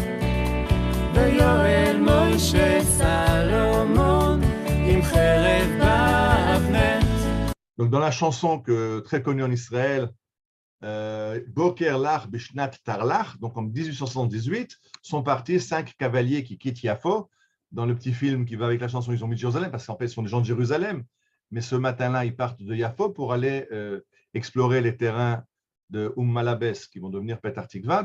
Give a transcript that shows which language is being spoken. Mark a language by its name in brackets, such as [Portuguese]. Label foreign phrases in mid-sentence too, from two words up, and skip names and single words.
[Hebrew] ויואל מוישה סלומון, עם חרב באבנט. [French] Donc, dans la chanson très connue en Israël, Boker Lach Bishnat Tarlach, donc en 1878, sont partis 5 cavaliers qui quittent Yafo. Dans le petit film qui va avec la chanson, ils ont mis Jérusalem, parce qu'en fait, ce sont des gens de Jérusalem. Mais ce matin-là, ils partent de Yafo pour aller explorer les terrains de Malabes qui vont devenir Petar Tikva.